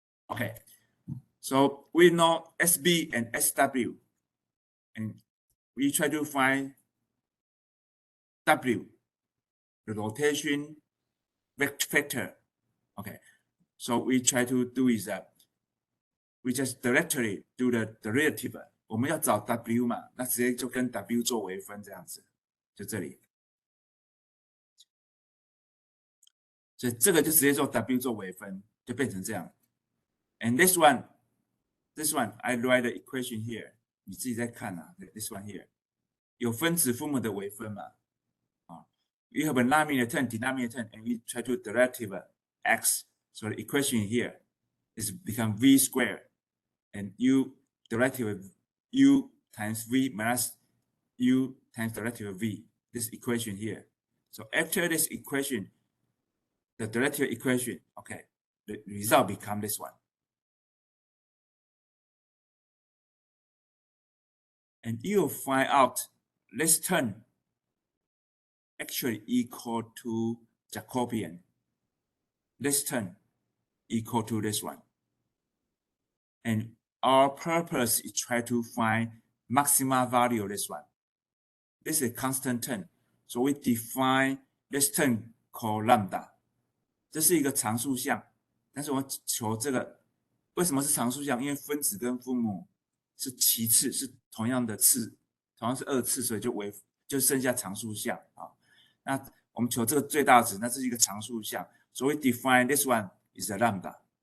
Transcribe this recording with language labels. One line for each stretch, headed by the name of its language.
English: Okay, so we know SB and SW, and we try to find W, the rotation vector. Okay, so we try to do is that we just directly do the derivative.
Chinese: 我们要找 W 嘛，那直接就跟 W 做微分这样子，就这里。所以这个就直接做 W 做微分，就变成这样。
English: And this one, I write the equation here.
Chinese: 你自己在看啊 ，
English: this one here
Chinese: 有分子分母的微分嘛？
English: 啊 ，you have a denominator, and we try to derivative x. So the equation here is become v squared, and u derivative u times v minus u times derivative v. This equation here. So after this equation, the derivative equation, okay, the result become this one. And you'll find out this term actually equal to Jacobian. This term equal to this one. And our purpose is try to find maxima value of this one. This is a constant term. So we define this term called lambda.
Chinese: 这是一个常数项，但是我们求这个为什么是常数项？因为分子跟分母是其次，是同样的次，同样是2次，所以就剩下常数项啊。那我们求这个最大值，那这是一个常数项，所以
English: define this one is a lambda.